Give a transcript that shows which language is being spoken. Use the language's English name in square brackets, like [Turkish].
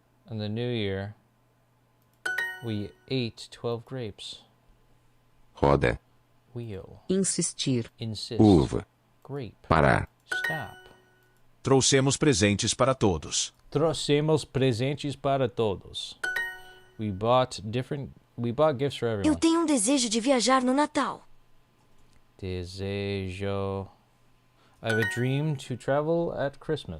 [English] In the new year, we ate 12 grapes. [Portuguese] Roda. [English] Wheel. [Portuguese] Insistir. [English] Insist. [Portuguese] Uva. [English] Grape. [Portuguese] Parar. [English] Stop. [Portuguese] Trouxemos presentes para todos. Trouxemos presentes para todos. [English] We bought gifts for everyone. [Portuguese] Eu tenho um desejo de viajar no Natal. Desejo. [English] I have a dream to travel at Christmas.